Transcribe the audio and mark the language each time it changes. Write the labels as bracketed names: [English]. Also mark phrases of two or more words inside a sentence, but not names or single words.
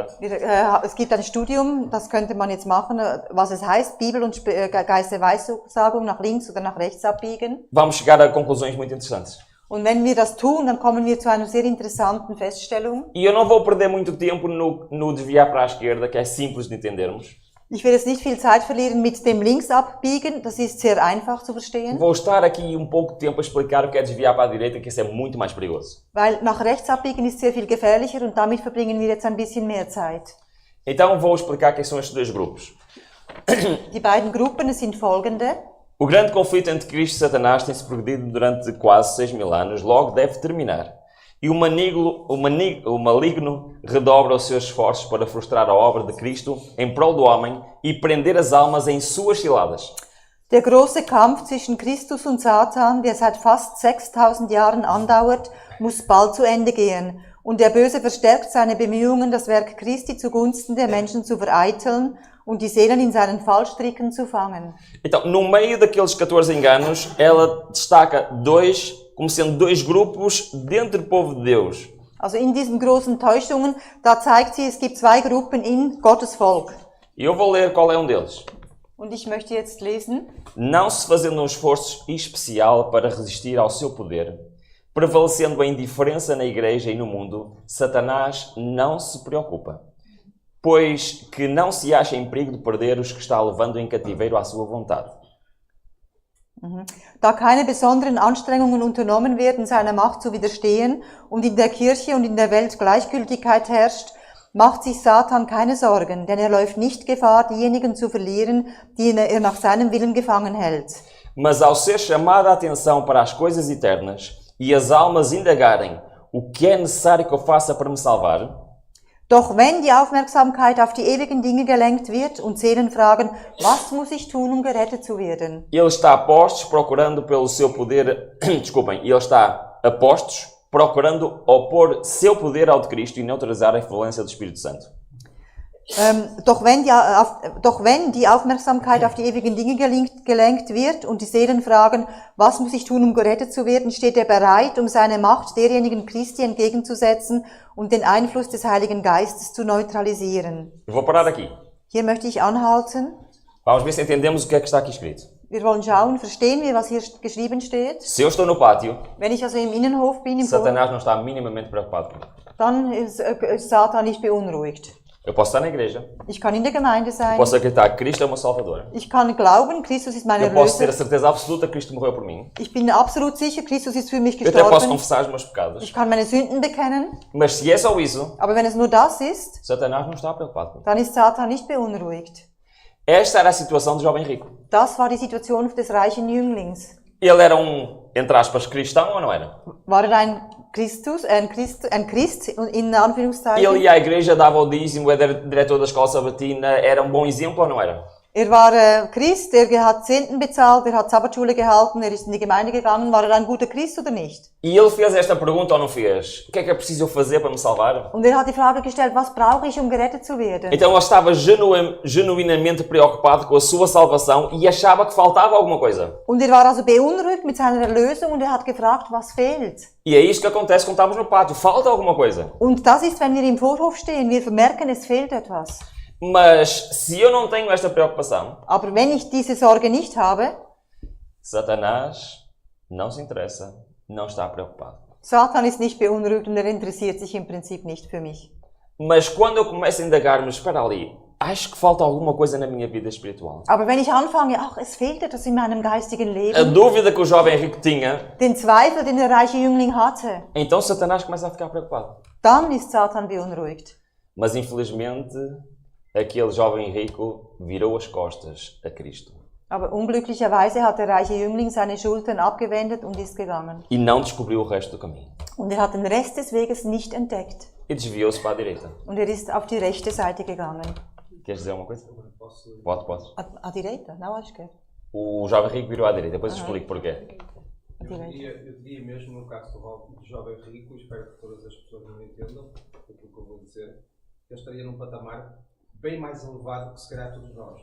[German] Es gibt ein Studium, das könnte man jetzt machen, was es heißt, Bibel und Geist der Weissagung nach links oder nach rechts abbiegen. [Portuguese] Vamos chegar a conclusões muito interessantes. [German] Und wenn wir das tun, dann kommen wir zu einer sehr interessanten Feststellung. [Portuguese] E eu não vou perder muito tempo no desviar para a esquerda, que é simples de entendermos. [German] Ich will jetzt nicht viel Zeit verlieren mit dem links abbiegen, das ist sehr einfach zu verstehen. [Portuguese] Vou estar aqui pouco tempo a explicar o que é desviar para a direita, que isso é muito mais perigoso. [German] Weil nach rechts abbiegen ist sehr viel gefährlicher und damit verbringen wir jetzt ein bisschen mehr Zeit. [Portuguese] Então vou explicar quem são estes dois grupos. [German] Die beiden Gruppen sind folgende. [Portuguese] O grande conflito entre Cristo e Satanás tem-se progredido durante quase 6.000 anos, logo deve terminar. E o maligno redobra os seus esforços para frustrar a obra de Cristo em prol do homem e prender as almas em suas ciladas. [German] Der große Kampf zwischen Christus und Satan, der seit fast 6000 Jahren andauert, muss bald zu Ende gehen. Und der Böse verstärkt seine Bemühungen, das Werk Christi zugunsten der Menschen zu vereiteln und die Seelen in seinen Fallstricken zu fangen. [Portuguese] Então, no meio daqueles 14 enganos, ela destaca como sendo dois grupos dentro do povo de Deus. [German] Also in diesen großen Täuschungen, da zeigt sie, es gibt zwei Gruppen in Gottes Volk. [Portuguese] E eu vou ler qual é deles. [German] Und ich möchte jetzt lesen. [Portuguese] Não se fazendo um esforço especial para resistir ao seu poder, prevalecendo a indiferença na igreja e no mundo, Satanás não se preocupa, pois que não se acha em perigo de perder os que está levando em cativeiro à sua vontade. [German] Da keine besonderen Anstrengungen unternommen werden, seiner Macht zu widerstehen und in der Kirche und in der Welt Gleichgültigkeit herrscht, macht sich Satan keine Sorgen, denn er läuft nicht Gefahr, diejenigen zu verlieren, die er nach seinem Willen gefangen hält. [Portuguese] Mas ao ser chamada a atenção para as coisas eternas e as almas indagarem o que é necessário que eu faça para me salvar, [German] Doch wenn die Aufmerksamkeit auf die ewigen Dinge gelenkt wird und Seelen fragen, was muss ich tun, um gerettet zu werden? [Portuguese] ele está a postos procurando pelo seu poder, desculpem, ele está a postos procurando opor seu poder ao de Cristo e neutralizar a influência do Espírito Santo. [German] Doch wenn die Aufmerksamkeit auf die ewigen Dinge gelenkt wird und die Seelen fragen, was muss ich tun, um gerettet zu werden, steht er bereit, um seine Macht derjenigen Christi entgegenzusetzen und den Einfluss des Heiligen Geistes zu neutralisieren. [Portuguese] Eu vou parar aqui. [German] Hier möchte ich anhalten. [Portuguese] Vamos ver se entendemos o que é que está aqui escrito. [German] Wir wollen schauen, verstehen wir, was hier geschrieben steht. [Portuguese] Se eu estou no pátio, [German] Wenn ich also im Innenhof bin, im Vor, [Portuguese] Satanás não está minimamente preocupado comigo. [German] dann ist Satan nicht beunruhigt. [Portuguese] Eu posso estar na igreja, [German] Ich kann in der Gemeinde sein. [Portuguese] posso acreditar que Cristo é o meu Salvador. [German] Ich kann glauben, Christus ist mein [Portuguese] Eu posso ter a [German] Erlöser. [Portuguese] certeza absoluta que Cristo morreu por mim. [German] Ich bin absolut sicher, Christus ist für mich [Portuguese] Eu até posso [German] gestorben. [Portuguese] confessar os meus pecados. [German] Ich kann meine Sünden bekennen. [Portuguese] Mas se é só isso, [German] Aber wenn es nur das ist, [Portuguese] Satanás não está preocupado comigo. [German] dann ist Satan nicht beunruhigt. [Portuguese] Esta era a situação do jovem rico. [German] Das war die Situation des reichen Jünglings. [Portuguese] Ele era entre aspas, cristão ou não era? [German] War er ein Christ, in Anführungszeichen? [Portuguese] Ele ia à igreja, dava o dízimo, era diretor da escola sabatina, era um bom exemplo ou não era? [German] Er war Christ, er hat Zehnten bezahlt, er hat Sabbatschule gehalten, er ist in die Gemeinde gegangen. War er ein guter Christ oder nicht? [Portuguese] E ele fez esta pergunta ou não fez? O que é preciso eu fazer para me salvar? [German] Und er hat die Frage gestellt, was brauche ich, um gerettet zu werden? [Portuguese] Então ele estava genuinamente preocupado com a sua salvação e achava que faltava alguma coisa. [German] Und er war also beunruhigt mit seiner Erlösung und er hat gefragt, was fehlt? [Portuguese] E é isto que acontece quando estamos no pátio. Falta alguma coisa. [German] Und das ist, wenn wir im Vorhof stehen, wir merken, es fehlt etwas. [Portuguese] Mas se eu não tenho esta preocupação, [German] Aber wenn ich diese Sorge nicht habe, [Portuguese] Satanás não se interessa, não está preocupado. [German] Satan ist nicht beunruhigt und er interessiert sich im Prinzip nicht für mich. [Portuguese] Mas quando eu começo a indagar-me, espera ali, acho que falta alguma coisa na minha vida espiritual. [German] Aber wenn ich anfange, ach, es fehlt etwas in meinem geistigen [Portuguese] A [German] Leben, [Portuguese] dúvida que o jovem rico tinha, [German] den Zweifel, den der reiche Jüngling hatte, [Portuguese] então Satanás começa a ficar preocupado. [German] dann ist Satan beunruhigt. [Portuguese] Mas infelizmente, aquele jovem rico virou as costas a Cristo. [German] Aber unglücklicherweise hat der reiche Jüngling seine Schultern abgewendet und ist gegangen. [Portuguese] E não descobriu o resto do caminho. [German] Und er hat den Rest des Weges nicht entdeckt. [Portuguese] E desviou-se para a direita. [German] Und er ist auf die rechte Seite gegangen. [Portuguese] Queres dizer alguma coisa? Posso... Pode. A direita? Não, acho que é. O jovem rico virou à direita, depois eu explico porquê. A Eu direita. diria mesmo no caso do jovem rico, espero que todas as pessoas não entendam aquilo que eu vou dizer, eu estaria num patamar bem mais elevado que se calhar todos nós.